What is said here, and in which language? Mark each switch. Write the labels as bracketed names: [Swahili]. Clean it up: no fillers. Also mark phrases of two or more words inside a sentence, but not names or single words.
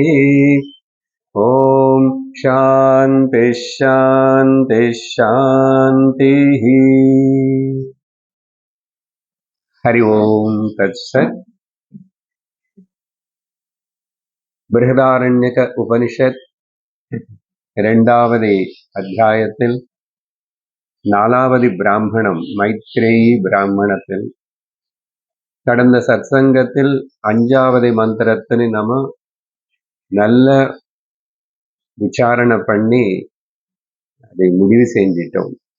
[Sanskrit] ॐ शान्ति शान्ति शान्तिः। हरि ओम् तत्सत्। [Tamil] बृहदारण्यक उपनिषत् இரண்டாவது அத்தியாயத்தில் நாலாவது பிராமணம் மைத்ரேயி பிராமணத்தில் கடந்த சத்சங்கத்தில் அஞ்சாவது மந்திரத்தினை நம்ம நல்ல விசாரணை பண்ணி அதை முடிவு செஞ்சிட்டோம்.